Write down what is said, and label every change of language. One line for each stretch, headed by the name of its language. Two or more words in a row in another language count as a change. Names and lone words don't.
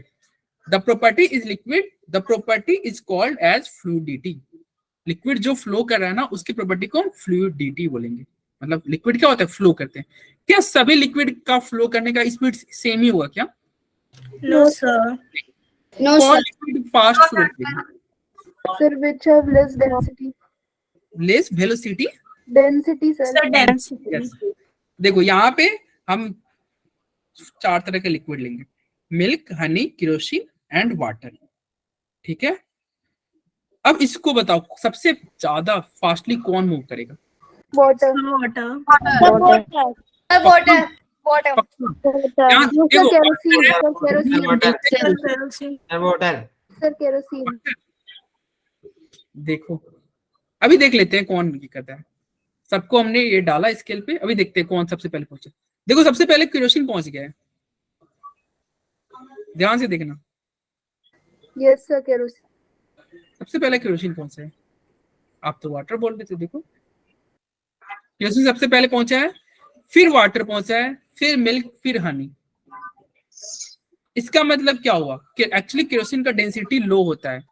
English: The property is liquid, the property is called as fluidity.
Hindi: लिक्विड जो फ्लो कर रहा है ना, उसकी प्रॉपर्टी को हम फ्लूइडिटी बोलेंगे। मतलब लिक्विड क्या होता है, फ्लो करते हैं। क्या सभी लिक्विड का फ्लो करने का स्पीड सेम ही होगा क्या,
English: No, sir. No,
Hindi: कौन
English: sir. liquid fast flow
Hindi: करेगा,
English: Sir, which have less density. less velocity, Density, sir. Sir, density. यस।
Hindi: देखो यहाँ पे हम 4 तरह के लिक्विड लेंगे,
English: milk, honey, kerosene and water,
Hindi: ठीक है। अब इसको बताओ सबसे ज्यादा फास्टली कौन मूव करेगा?
English: water. Water. Water. Water.
Hindi: यहाँ
English: Sir,
Hindi: देखो,
English: kerosene. Sir, kerosene. Kerosene. Water. Sir, kerosene.
Hindi: देखो अभी देख लेते हैं कौन करता है। सबको हमने ये डाला स्केल पे, अभी देखते हैं कौन सबसे पहले पहुंचे। देखो सबसे पहले केरोसिन पहुंच गया है, ध्यान से देखना।
English: Yes, sir, kerosene.
Hindi: सबसे पहले केरोसिन पहुंचा है, आप तो वाटर बोल रहे थे। देखो केरोसिन सबसे पहले पहुंचा है, फिर वाटर पहुंचा है, फिर मिल्क, फिर हनी। इसका मतलब क्या हुआ कि एक्चुअली केरोसिन का
English: density low
Hindi: होता है।